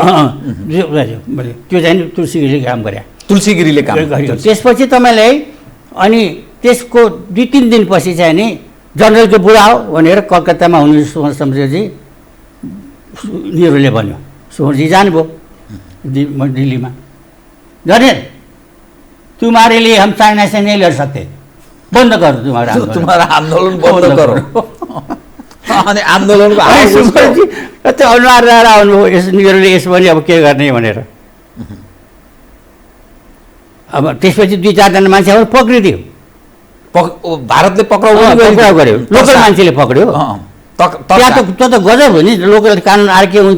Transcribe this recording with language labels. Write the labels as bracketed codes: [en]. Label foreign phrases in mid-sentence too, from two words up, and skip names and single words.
[ne] त्यो चाहिँ तुलसी गिरीले काम गरे। तुलसी गिरीले काम गर्यो। त्यसपछि तपाईँलाई अनि त्यसको 2-3 दिनपछि चाहिँ नि जनरलको बुढा हो भनेर कलकत्तामा हुनु सुवर्ण शमशेरजी नेहरूले भन्यो। सुवर्णजी जानुभयो दिल्लीमा, [hi] जनरल तुम्हारे लिए हम चाइना से नहीं लड़ सकते, बंद करो तुम्हारा आंदोलन बंद करो। [ne] अनि आन्दोलनको त्यो अनुहार ल्याएर आउनुभयो। नेहरूले यसो भने अब के गर्ने भनेर अब त्यसपछि 2-4 जना मान्छेहरू पक्रिदियो। भारतले पक्राउ गर्यो, लोकल मान्छेले पक्रियो। त्यहाँ त गजब हो नि, लोकल कानुन अर्कै हुन्छ।